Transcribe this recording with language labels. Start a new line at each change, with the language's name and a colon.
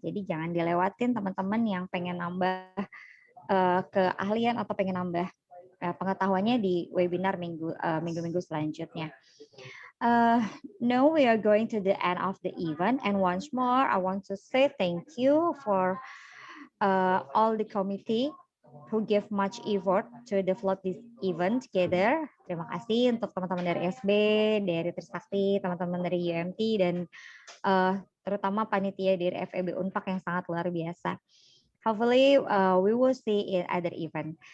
Indonesian: Jadi jangan dilewatin teman-teman yang pengen nambah keahlian atau pengen nambah pengetahuannya di webinar minggu-minggu selanjutnya.
English: Now we are going to the end of the event and once more I want to say thank you for all the committee who give much effort to develop this event together.
Indonesian: Terima kasih untuk teman-teman dari SB, dari Trisakti, teman-teman dari UMT, dan terutama panitia dari FEB Unpak yang sangat luar biasa.
English: Hopefully we will see in other event.